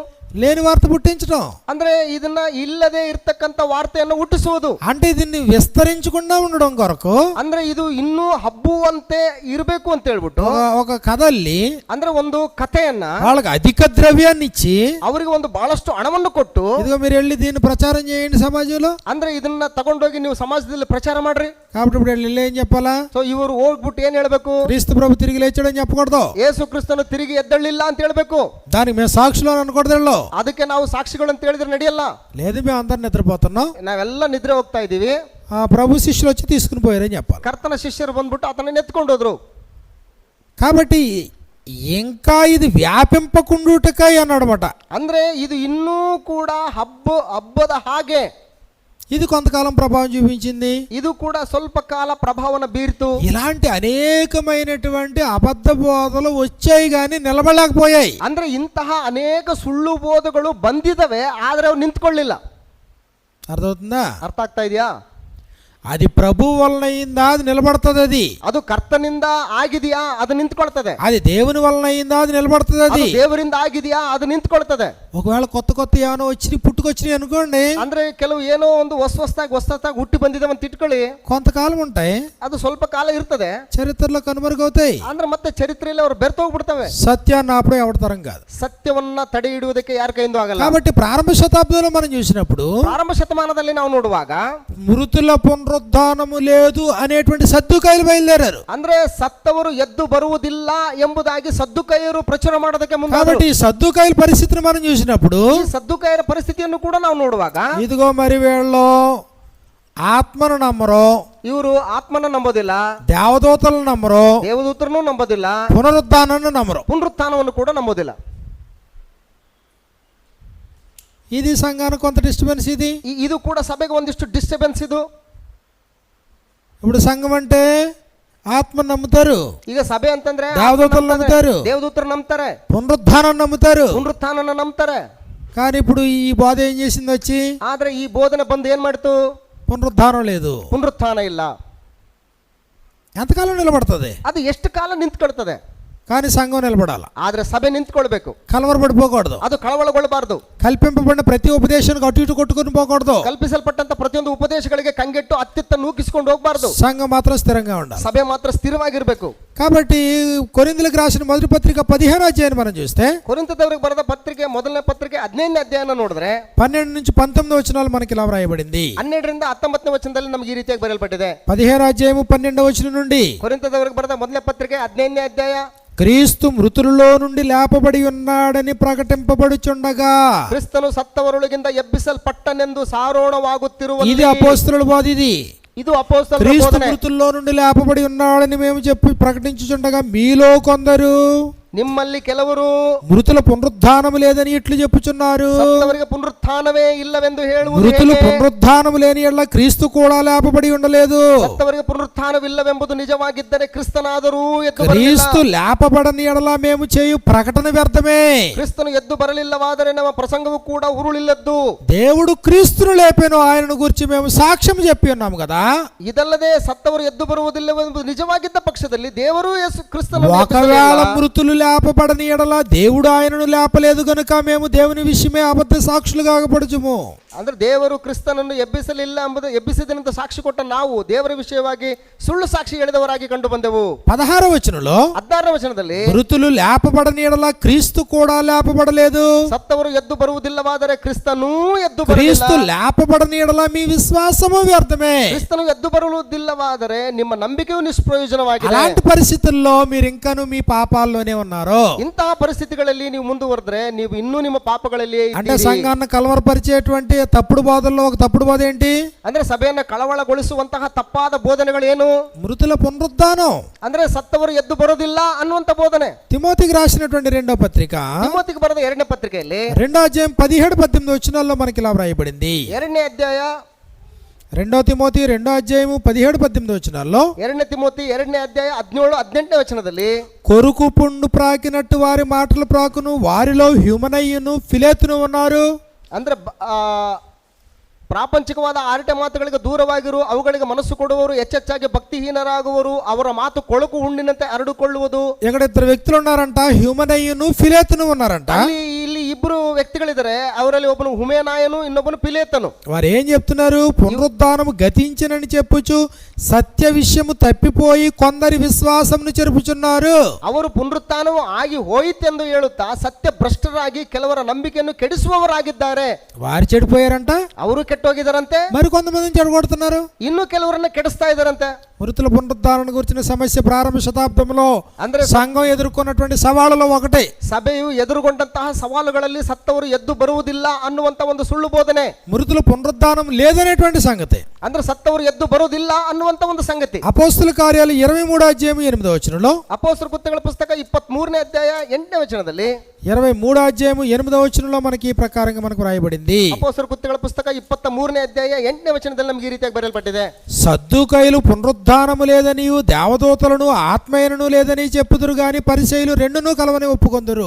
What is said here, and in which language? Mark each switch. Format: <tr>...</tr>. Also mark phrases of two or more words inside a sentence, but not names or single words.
<te>లేని వార్త పుట్టించడం</te> <kn>ಅಂದ್ರೆ ಇದನ್ನ ಇಲ್ಲದೆ ಇರ್ತಕ್ಕಂಥ ವಾರ್ತೆಯನ್ನು ಹುಟ್ಟಿಸುವುದು.</kn> <te>అంటే దీన్ని విస్తరించకుండా ఉండడం కొరకు</te> <kn>ಅಂದ್ರೆ ಇದು ಇನ್ನೂ ಹಬ್ಬುವಂತೆ ಇರಬೇಕು ಅಂತ ಹೇಳ್ಬಿಟ್ಟು</kn> <te>ఒక కథల్లి</te> <kn>ಅಂದ್ರೆ ಒಂದು ಕಥೆಯನ್ನ</kn> <te>వాళ్ళకి అధిక ద్రవ్యాన్ని ఇచ్చి</te> <kn>ಅವರಿಗೆ ಒಂದು ಬಹಳಷ್ಟು ಹಣವನ್ನು ಕೊಟ್ಟು</kn> <te>ఇదిగో మీరు వెళ్ళి దీన్ని ప్రచారం చేయండి సమాజంలో,</te> <kn>ಅಂದ್ರೆ ಇದನ್ನ ತಗೊಂಡೋಗಿ ನೀವು ಸಮಾಜದಲ್ಲಿ ಪ್ರಚಾರ ಮಾಡ್ರಿ.</kn> <te>కాబట్టి ఇప్పుడు వెళ్ళి ఏం చెప్పాలా?</te> <kn>ಸೊ ಇವರು ಹೋಗ್ಬಿಟ್ಟು ಏನ್ ಹೇಳ್ಬೇಕು?</kn> <te>క్రీస్తు ప్రభు తిరిగి లేచాడని చెప్పకూడదు,</te> <kn>ಯೇಸು ಕ್ರಿಸ್ತನು ತಿರುಗಿ ಎದ್ದಳ್ಳಿಲ್ಲ ಅಂತ ಹೇಳ್ಬೇಕು.</kn> <te>దానికి మేము సాక్షులు అని అనకూడదు.</te> <kn>ಅದಕ್ಕೆ ನಾವು ಸಾಕ್ಷಿಗಳು ಅಂತ ಹೇಳಿದ್ರೆ ನಡೆಯಲ್ಲ.</kn> <te>లేదు మేము అందరం నిద్రపోతున్నాం,</te> <kn>ನಾವೆಲ್ಲ ನಿದ್ರೆ ಹೋಗ್ತಾ ಇದೀವಿ,</kn> <te>ఆ ప్రభు శిష్యులు వచ్చి తీసుకుని పోయారని చెప్పాలి.</te> <kn>ಕರ್ತನ ಶಿಷ್ಯರು ಬಂದ್ಬಿಟ್ಟು ಆತನ ಎತ್ಕೊಂಡು ಹೋದ್ರು.</kn> <te>కాబట్టి ఇంకా ఇది వ్యాపింపకుండుటకై అన్నాడమాట.</te> <kn>ಅಂದ್ರೆ ಇದು ಇನ್ನೂ ಕೂಡ ಹಬ್ಬದ ಹಾಗೆ</kn> <te>ఇది కొంతకాలం ప్రభావం చూపించింది,</te> <kn>ಇದು ಕೂಡ ಸ್ವಲ್ಪ ಕಾಲ ಪ್ರಭಾವನ ಬೀರ್ತು.</kn> <te>ఇలాంటి అనేకమైనటువంటి అబద్ధ బోధలు వచ్చాయి కానీ నిలబడలేకపోయాయి.</te> <kn>ಅಂದ್ರೆ ಇಂತಹ ಅನೇಕ ಸುಳ್ಳು ಬೋಧಗಳು ಬಂದಿದವೆ, ಆದ್ರೆ ಅವು ನಿಂತ್ಕೊಳ್ಳಿಲ್ಲ.</kn> <te>అర్థమవుతుందా?</te> <kn>ಅರ್ಥ ಆಗ್ತಾ ಇದೆಯಾ?</kn> <te>అది ప్రభు వలన అయిందా అది నిలబడుతుంది,</te> <kn>ಅದು ಕರ್ತನಿಂದ ಆಗಿದೆಯಾ ಅದು ನಿಂತ್ಕೊಳ್ತದೆ.</kn> <te>అది దేవుని వలన అయిందా అది నిలబడుతుంది,</te> <kn>ಅದು ದೇವರಿಂದ ಆಗಿದೆಯಾ ಅದು ನಿಂತ್ಕೊಳ್ತದೆ.</kn> <te>ఒకవేళ కొత్త కొత్త ఏమైనా వచ్చి పుట్టుకొచ్చినాయి అనుకోండి,</te> <kn>ಅಂದ್ರೆ ಕೆಲವು ಏನೋ ಒಂದು ಹೊಸದಾಗಿ ಹುಟ್ಟಿ ಬಂದಿದೆ ಅಂತ ಇಟ್ಕೊಳ್ಳಿ,</kn> <te>కొంతకాలం ఉంటాయి,</te> <kn>ಅದು ಸ್ವಲ್ಪ ಕಾಲ ಇರ್ತದೆ,</kn> <te>చరిత్రలో కనుమరుగవుతాయి.</te> <kn>ಅಂದ್ರೆ ಮತ್ತೆ ಚರಿತ್ರೆಯಲ್ಲಿ ಅವ್ರು ಬೆರ್ತೋಗ್ಬಿಡ್ತವೆ.</kn> <te>సత్యాన్ని ఆపడం ఎవరి తరం కాదు,</te> <kn>ಸತ್ಯವನ್ನ ತಡೆ ಹಿಡುವುದಕ್ಕೆ ಯಾರ ಕೈಯಿಂದ ಆಗಲ್ಲ.</kn> <te>కాబట్టి ప్రారంభ శతాబ్దంలో మనం చూసినప్పుడు</te> <kn>ಪ್ರಾರಂಭ ಶತಮಾನದಲ್ಲಿ ನಾವು ನೋಡುವಾಗ</kn> <te>మృతుల పునరుద్ధానము లేదు అనేటువంటి సద్దుకాయలు బయలుదేరారు.</te> <kn>ಅಂದ್ರೆ ಸತ್ತವರು ಎದ್ದು ಬರುವುದಿಲ್ಲ ಎಂಬುದಾಗಿ ಸದ್ದುಕಾಯರು ಪ್ರಚಾರ ಮಾಡೋದಕ್ಕೆ ಮುಂದೆ.</kn> <te>కాబట్టి ఈ సద్దుకాయల పరిస్థితిని మనం చూసినప్పుడు</te> <kn>ಈ ಸದ್ದುಕಾಯರ ಪರಿಸ್ಥಿತಿಯನ್ನು ಕೂಡ ನಾವು ನೋಡುವಾಗ</kn> <te>ఇదిగో మరి వీళ్ళు ఆత్మను నమ్మరు,</te> <kn>ಇವರು ಆತ್ಮನ ನಂಬೋದಿಲ್ಲ,</kn> <te>దేవదూతలను నమ్మరు,</te> <kn>ದೇವದೂತರನ್ನು ನಂಬೋದಿಲ್ಲ,</kn> <te>పునరుద్ధానాన్ని నమ్మరు,</te> <kn>ಪುನರುತ್ಥಾನವನ್ನು ಕೂಡ ನಂಬೋದಿಲ್ಲ.</kn> <te>ఇది సంఘానికి కొంత డిస్టర్బెన్స్.</te> <kn>ಇದು ಕೂಡ ಸಭೆಗೆ ಒಂದಿಷ್ಟು ಡಿಸ್ಟರ್ಬೆನ್ಸ್. ಇದು</kn> <te>ఇప్పుడు సంఘం అంటే ఆత్మ నమ్ముతారు,</te> <kn>ಈಗ ಸಭೆ ಅಂತಂದ್ರೆ</kn> <te>దేవదూతలు నమ్ముతారు,</te> <kn>ದೇವದೂತರು ನಂಬ್ತಾರೆ,</kn> <te>పునరుద్ధానం నమ్ముతారు.</te> <kn>ಪುನರುತ್ಥಾನನ ನಂಬ್ತಾರೆ.</kn> <te>కానీ ఇప్పుడు ఈ బోధ ఏం చేసింది వచ్చి?</te> <kn>ಆದ್ರೆ ಈ ಬೋಧನೆ ಬಂದು ಏನ್ ಮಾಡ್ತು?</kn> <te>పునరుద్ధానం లేదు,</te> <kn>ಪುನರುತ್ಥಾನ ಇಲ್ಲ.</kn> <te>ఎంతకాలం నిలబడుతుంది?</te> <kn>ಅದು ಎಷ್ಟು ಕಾಲ ನಿಂತ್ಕೊಳ್ತದೆ.</kn> <te>కానీ సంఘం నిలబడాల,</te> <kn>ಆದ್ರೆ ಸಭೆ ನಿಂತ್ಕೊಳ್ಬೇಕು,</kn> <te>కలవరపడిపోకూడదు,</te> <kn>ಅದು ಕಳವಳಗೊಳ್ಳಬಾರದು,</kn> <te>కల్పింపబడిన ప్రతి ఉపదేశానికి అటు ఇటు కొట్టుకుని పోకూడదు,</te> <kn>ಕಲ್ಪಿಸಲ್ಪಟ್ಟಂತ ಪ್ರತಿಯೊಂದು ಉಪದೇಶಗಳಿಗೆ ಕಂಗೆಟ್ಟು ಅತ್ತಿತ್ತ ನೂಕಿಸಿಕೊಂಡು ಹೋಗಬಾರದು.</kn> <te>సంఘం మాత్రం స్థిరంగా ఉండాలి,</te> <kn>ಸಭೆ ಮಾತ್ರ ಸ್ಥಿರವಾಗಿರ್ಬೇಕು.</kn> <te>కాబట్టి కొరింథీయులకు రాసిన మొదటి పత్రిక 15వ అధ్యాయాన్ని మనం చూస్తే</te> <kn>ಕೊರಿಂಥದವರಿಗೆ ಬರೆದ ಪತ್ರಿಕೆ ಮೊದಲನೇ ಪತ್ರಿಕೆ 15ನೇ ಅಧ್ಯಾಯನ ನೋಡಿದ್ರೆ</kn> <te>12 నుంచి 19 వచనాలు మనకి ఇలా వ్రాయబడింది.</te> <kn>12ರಿಂದ 19ನೇ ವಚನದಲ್ಲಿ ನಮಗೆ ಈ ರೀತಿಯಾಗಿ ಬರೆಯಲ್ಪಟ್ಟಿದೆ.</kn> <te>15వ అధ్యాయము 12వ వచనం నుండి</te> <kn>ಕೊರಿಂಥದವರಿಗೆ ಬರೆದ ಮೊದಲನೇ ಪತ್ರಿಕೆ 15ನೇ ಅಧ್ಯಾಯ.</kn> <te>క్రీస్తు మృతులలో నుండి లేపబడి ఉన్నాడని ప్రకటింపబడుచుండగా,</te> <kn>ಕ್ರಿಸ್ತನು ಸತ್ತವರೊಳಗಿಂದ ಎಬ್ಬಿಸಲ್ಪಟ್ಟನೆಂದು ಸಾರೋಣವಾಗುತ್ತಿರುವ</kn> <te>ఇది అపోస్తలుల బోధ.</te> <kn>ಇದು ಅಪೊಸ್ತಲರ</kn> <te>క్రీస్తు</te> <kn>ಬೋಧನೆ.</kn> <te>మృతుల్లో నుండి లేపబడి ఉన్నాడని మేము చెప్పి ప్రకటించుచుండగా మీలో కొందరు</te> <kn>ನಿಮ್ಮಲ್ಲಿ ಕೆಲವರು</kn> <te>మృతుల పునరుద్ధానము లేదని ఇట్లు చెప్పుచున్నారు.</te> <kn>ಸತ್ತವರಿಗೆ ಪುನರುತ್ಥಾನವೇ ಇಲ್ಲವೆಂದು ಹೇಳುವುದು</kn> <te>మృతులు</te> <kn>ಹೇಗೆ?</kn> <te>పునరుద్ధానము లేని ఎడల క్రీస్తు కూడా లేపబడి ఉండలేదు.</te> <kn>ಸತ್ತವರಿಗೆ ಪುನರುತ್ಥಾನವಿಲ್ಲವೆಂಬುದು ನಿಜವಾಗಿದ್ದರೆ ಕ್ರಿಸ್ತನಾದರೂ ಎದ್ದು ಬರಲಿಲ್ಲ.</kn> <te>క్రీస్తు లేపబడని ఎడల మేము చేయు ప్రకటన వ్యర్థమే.</te> <kn>ಕ್ರಿಸ್ತನು ಎದ್ದು ಬರಲಿಲ್ಲವಾದರೆ ನಮ್ಮ ಪ್ರಸಂಗವು ಕೂಡ ಉರುಳಿಲ್ಲದ್ದು.</kn> <te>దేవుడు క్రీస్తును లేపెను, ఆయనను గురించి మేము సాక్ష్యం చెప్పి ఉన్నాము కదా.</te> <kn>ಇದಲ್ಲದೆ ಸತ್ತವರು ಎದ್ದು ಬರುವುದಿಲ್ಲವೆಂಬುದು ನಿಜವಾಗಿದ್ದ ಪಕ್ಷದಲ್ಲಿ ದೇವರು ಯೇಸು ಕ್ರಿಸ್ತನನ್ನು</kn> <te>ఒకవేళ</te> <kn>ಎಬ್ಬಿಸಲಿಲ್ಲ.</kn> <te>మృతులు లేపబడని ఎడల దేవుడు ఆయనను లేపలేదు గనుక మేము దేవుని విషయమే అబద్ధ సాక్షులుగా పడుచుము.</te> <kn>ಅಂದ್ರೆ ದೇವರು ಕ್ರಿಸ್ತನನ್ನು ಎಬ್ಬಿಸಲಿಲ್ಲ ಎಂಬುದು ಎಬ್ಬಿಸಿದನೆಂದು ಸಾಕ್ಷಿ ಕೊಟ್ಟ ನಾವು ದೇವರ ವಿಷಯವಾಗಿ ಸುಳ್ಳು ಸಾಕ್ಷಿ ಹೇಳಿದವರಾಗಿ ಕಂಡು ಬಂದೆವು.</kn> <te>16వ వచనంలో</te> <kn>16ನೇ ವಚನದಲ್ಲಿ</kn> <te>మృతులు లేపబడని ఎడల క్రీస్తు కూడా లేపబడలేదు.</te> <kn>ಸತ್ತವರು ಎದ್ದು ಬರುವುದಿಲ್ಲವಾದರೆ ಕ್ರಿಸ್ತನೂ ಎದ್ದು</kn> <te>క్రీస్తు</te> <kn>ಬರಲಿಲ್ಲ.</kn> <te>లేపబడని ఎడల మీ విశ్వాసము వ్యర్థమే.</te> <kn>ಕ್ರಿಸ್ತನು ಎದ್ದು ಬರುವುದಿಲ್ಲವಾದರೆ ನಿಮ್ಮ ನಂಬಿಕೆಯು ನಿಷ್ಪ್ರಯೋಜನವಾಗಿದೆ.</kn> <te>అలాంటి పరిస్థితుల్లో మీరు ఇంకాను మీ పాపాల్లోనే ఉన్నారు.</te> <kn>ಇಂತಹ ಪರಿಸ್ಥಿತಿಗಳಲ್ಲಿ ನೀವು ಮುಂದುವರೆದ್ರೆ ನೀವು ಇನ್ನೂ ನಿಮ್ಮ ಪಾಪಗಳಲ್ಲಿ</kn> <te>అంటే సంఘాన్ని కలవరపరిచేటువంటి తప్పుడు బోధల్లో ఒక తప్పుడు బోధ ఏంటి?</te> <kn>ಅಂದ್ರೆ ಸಭೆಯನ್ನು ಕಳವಳಗೊಳಿಸುವಂತಹ ತಪ್ಪಾದ ಬೋಧನೆಗಳೇನು?</kn> <te>మృతుల పునరుద్ధానం,</te> <kn>ಅಂದ್ರೆ ಸತ್ತವರು ಎದ್ದು ಬರೋದಿಲ್ಲ ಅನ್ನುವಂತ ಬೋಧನೆ.</kn> <te>తిమోతికి రాసినటువంటి 2వ పత్రిక</te> <kn>ತಿಮೋತಿಗೆ ಬರೆದ 2ನೇ ಪತ್ರಿಕೆಯಲ್ಲಿ</kn> <te>2వ అధ్యాయం 17-18 వచనాల్లో మనకి ఇలా వ్రాయబడింది.</te> <kn>2ನೇ ಅಧ್ಯಾಯ</kn> <te>2 తిమోతి 2వ అధ్యాయము 17-18 వచనాల్లో</te> <kn>2ನೇ ತಿಮೋತಿ 2ನೇ ಅಧ್ಯಾಯ 17-18ನೇ ವಚನದಲ್ಲಿ</kn> <te>కొరుకు పుండు ప్రాకినట్టు వారి మాటలు ప్రాకును, వారిలో హ్యూమనయ్యను ఫిలేతును ఉన్నారు.</te> <kn>ಅಂದ್ರೆ ಪ್ರಾಪಂಚಿಕವಾದ ಆರಟೆ ಮಾತುಗಳಿಗೆ ದೂರವಾಗಿರು, ಅವುಗಳಿಗೆ ಮನಸ್ಸು ಕೊಡುವವರು ಹೆಚ್ಚೆಚ್ಚಾಗಿ ಭಕ್ತಿಹೀನರಾಗುವರು, ಅವರ ಮಾತು ಕೊಳಕು ಹುಣ್ಣಿನಂತೆ ಹರಡಿಕೊಳ್ಳುವುದು.</kn> <te>ఇక్కడ 2 వ్యక్తులు ఉన్నారంట, హ్యూమనయ్యను ఫిలేతును ఉన్నారంట.</te> <kn>ಇಲ್ಲಿ ಇಬ್ರು ವ್ಯಕ್ತಿಗಳಿದ್ದಾರೆ, ಅವರಲ್ಲಿ ಒಬ್ಬನು ಹುಮೇನಾಯನು, ಇನ್ನೊಬ್ಬನು ಪಿಲೇತನು.</kn> <te>వారు ఏం చెప్తున్నారు? పునరుద్ధానము గతించినని చెప్పుచు సత్య విషయము తప్పిపోయి కొందరి విశ్వాసమును చెరుపుచున్నారు.</te> <kn>ಅವರು ಪುನರುತ್ಥಾನವು ಆಗಿ ಹೋಯಿತೆಂದು ಹೇಳುತ್ತಾ ಸತ್ಯ ಭ್ರಷ್ಟರಾಗಿ ಕೆಲವರ ನಂಬಿಕೆಯನ್ನು ಕೆಡಿಸುವವರಾಗಿದ್ದಾರೆ.</kn> <te>వారు చెడిపోయారంట,</te> <kn>ಅವರು ಕೆಟ್ಟೋಗಿದಾರಂತೆ,</kn> <te>మరి కొంతమందిని చెడగొడుతున్నారు,</te> <kn>ಇನ್ನು ಕೆಲವರನ್ನ ಕೆಡಿಸ್ತಾ ಇದಾರಂತೆ.</kn> <te>మృతుల పునరుద్ధారణ గురించిన సమస్య ప్రారంభ శతాబ్దంలో</te> <kn>ಅಂದ್ರೆ</kn> <te>సంఘం ఎదుర్కొన్నటువంటి సవాళ్ళలో ఒకటి.</te> <kn>ಸಭೆಯು ಎದುರುಗೊಂಡಂತಹ ಸವಾಲುಗಳಲ್ಲಿ ಸತ್ತವರು ಎದ್ದು ಬರುವುದಿಲ್ಲ ಅನ್ನುವಂತ ಒಂದು ಸುಳ್ಳು ಬೋಧನೆ.</kn> <te>మృతుల పునరుద్ధానం లేదనేటువంటి సంగతి.</te> <kn>ಅಂದ್ರೆ సత్తವರು ಎದ್ದು ಬರುವುದಿಲ್ಲ ಅನ್ನುವಂತ ಒಂದು ಸಂಗತಿ.</kn> <te>అపోస్తుల కార్యాలు 23వ అధ్యాయం 8వ వచనంలో,</te> <kn>ಅಪೊಸ್ತಲರ ಕೃತ್ಯಗಳ ಪುಸ್ತಕ 23ನೇ ಅಧ್ಯಾಯ 8ನೇ ವಚನದಲ್ಲಿ,</kn> <te>23వ అధ్యాయం 8వ వచనంలో మనకి ఈ ప్రకారంగా మనకు రాయబడింది.</te> <kn>ಅಪೊಸ್ತಲರ ಕೃತ್ಯಗಳ ಪುಸ್ತಕ 23ನೇ ಅಧ್ಯಾಯ 8ನೇ ವಚನದಲ್ಲಿ ನಮಗೆ ಈ ರೀತಿಯಾಗಿ ಬರೆಯಲ್ಪಟ್ಟಿದೆ.</kn> <te>సద్దుకైలు పునరుద్ధానము లేదనియు దేవదూతలను ఆత్మయనను లేదని చెప్పుదురు గాని పరిసయ్యులు రెండును కలవని ఒప్పుకొందురు.</te>